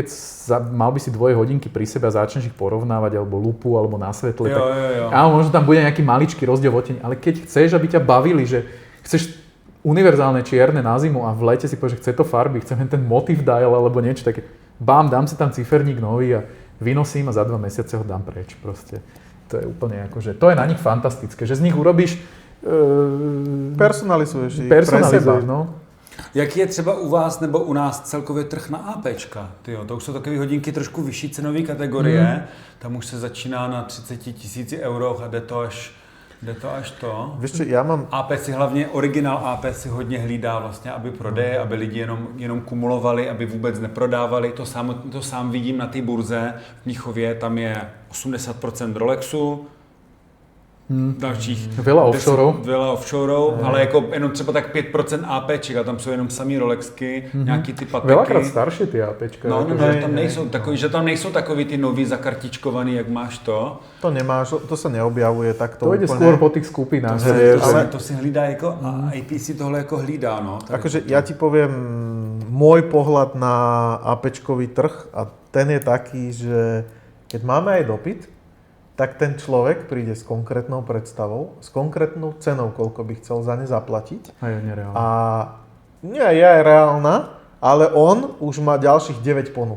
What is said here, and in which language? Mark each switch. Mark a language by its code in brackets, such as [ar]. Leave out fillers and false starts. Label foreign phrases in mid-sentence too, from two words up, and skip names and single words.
[sk] mal by si dvoje hodinky pri sebe a začneš ich porovnávať, alebo lupu, alebo na svetle, tak áno, možno tam bude nejaký maličký rozdiel v odtieni, ale keď chceš, aby ťa bavili, že chceš univerzálne čierne na zimu a v lete si povieš, že chce to farby, chcem ten motív dial alebo niečo také, dám si tam ciferník nový a vynosím a za 2 mesiace ho dám preč proste. To je úplne akože, to je na nich fantastické, že z nich urobíš personalizuješ ich no. [cs] Jaký je třeba u vás nebo u nás celkově trh na APčka? Tyjo, to už jsou takové hodinky trošku vyšší cenové kategorie. Tam už se začíná na 30 000 euro a jde to až to. Víš čo, já mám... AP si hlavně, originál AP si hodně hlídá vlastně, aby prodeje, aby lidi jenom kumulovali, aby vůbec neprodávali. To sám vidím na té burze v Mnichově, tam je 80% Rolexu, dalších [sk] veľa [cs] offshore, ale jako jenom třeba tak 5% APček a tam jsou jenom samý Rolexky, nějaký ty pateky. [sk] Veľakrát staršie ty APčka. [cs] No, že tam nejsou takový ty nový zakartičkovaný, jak máš to. [sk] To nemáš, to sa neobjavuje takto úplne. To ide skôr po tých skupinách. [cs] Ale to si hlídá jako, a AP si tohle jako hlídá, no. [sk] Akože ja ti poviem môj pohľad na APčkový trh a ten je taký, že keď máme aj dopyt, tak ten človek príde s konkrétnou predstavou, s konkrétnou cenou, koľko by chcel za ne zaplatiť. A je nereálna. A nie je reálna, ale on už má ďalších 9 ponúk.